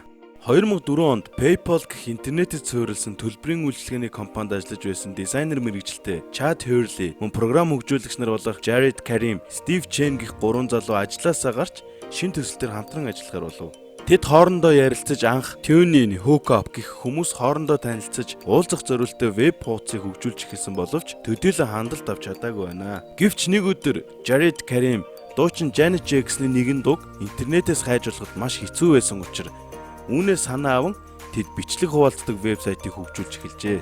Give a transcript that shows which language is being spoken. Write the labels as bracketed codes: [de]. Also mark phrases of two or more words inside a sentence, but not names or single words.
[mn] 2004 онд PayPal гэх интернетэд суурилсан төлбөрийн үйлчилгээний компанид ажиллаж байсан дизайнер мэргэжилтэй Chad Hurley, мөн програм хөгжүүлэгч нар болох Jared Karim, Steve Chen гэх 3 залуу ажлаасаа гарч шинэ төсөлтөөр хамтран ажиллахаар болов. Тэд хоорондоо ярилцаж анх tune-in, hook-up гэх хүмүүс хоорондоо танилцаж уулзах зорилттой веб хуудсыг хөгжүүлж эхэлсэн боловч төдийлөн хандлт авч чадаагүй байна. Гэвч нэг өдөр Jared Karim дуучин Janet Jackson-ы нэгэн дууг интернетээс хайж олоход маш хэцүү байсан учраас үүнээс санаа аван тэд бичлэг хуваалцдаг вебсайтыг хөгжүүлж эхэлжээ.